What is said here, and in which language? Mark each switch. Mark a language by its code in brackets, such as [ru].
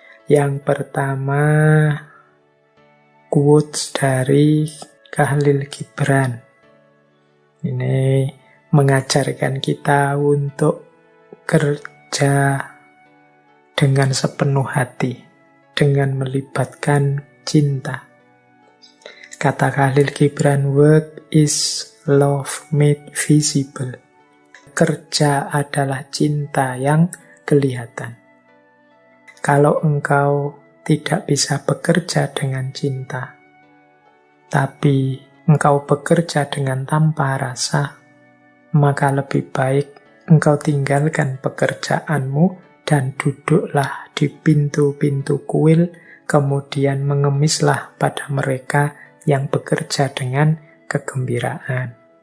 [id] Yang pertama, quotes dari Khalil Gibran. Ini mengajarkan kita untuk kerja dengan sepenuh hati, dengan melibatkan cinta. [en] Kata Khalil Gibran, work is love made visible. [id] Kerja adalah cinta yang kelihatan. Kalau engkau tidak bisa bekerja dengan cinta, tapi engkau bekerja dengan tanpa rasa, maka lebih baik engkau tinggalkan pekerjaanmu dan duduklah di pintu-pintu kuil, kemudian mengemislah pada mereka yang bekerja dengan kegembiraan.